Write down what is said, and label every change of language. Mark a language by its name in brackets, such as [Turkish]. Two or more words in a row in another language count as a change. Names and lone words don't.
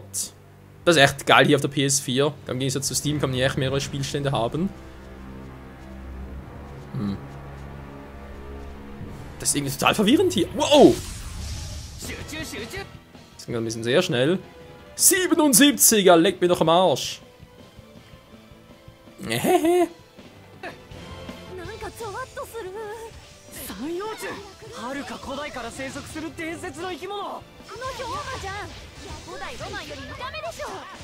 [German] Das ist echt geil hier auf der PS4. Im Gegensatz zu Steam kann man hier echt mehrere Spielstände haben. Das ist irgendwie total verwirrend hier. Wow! Das ging ein bisschen sehr schnell. 77er, leck mir doch am Arsch. Hehehe. [Japanese] はるか古代から生息する伝説の生き物。あの氷河じゃん。古代ロマンより見た目でしょ。